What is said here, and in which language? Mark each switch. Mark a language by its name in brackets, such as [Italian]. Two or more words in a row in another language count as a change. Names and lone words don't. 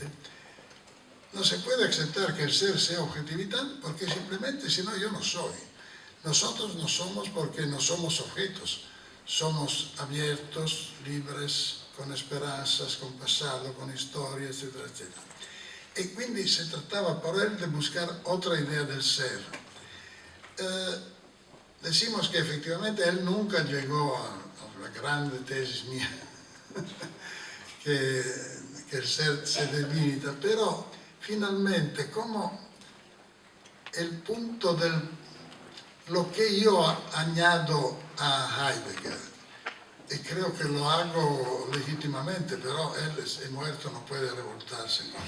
[Spanish] No se puede aceptar que el ser sea objetividad porque simplemente, si no, yo no soy. Nosotros no somos porque no somos objetos. Somos abiertos, libres, con esperanzas, con pasado, con historia, etcétera, etcétera. [Italian] E quindi si trattava per [Spanish] él de buscar otra idea del ser. Decimos que efectivamente él nunca llegó a la grande tesis mía, que el ser se debilita, pero finalmente como el punto lo que yo añado a Heidegger, y creo que lo hago legítimamente, pero él es muerto, no puede revoltarse.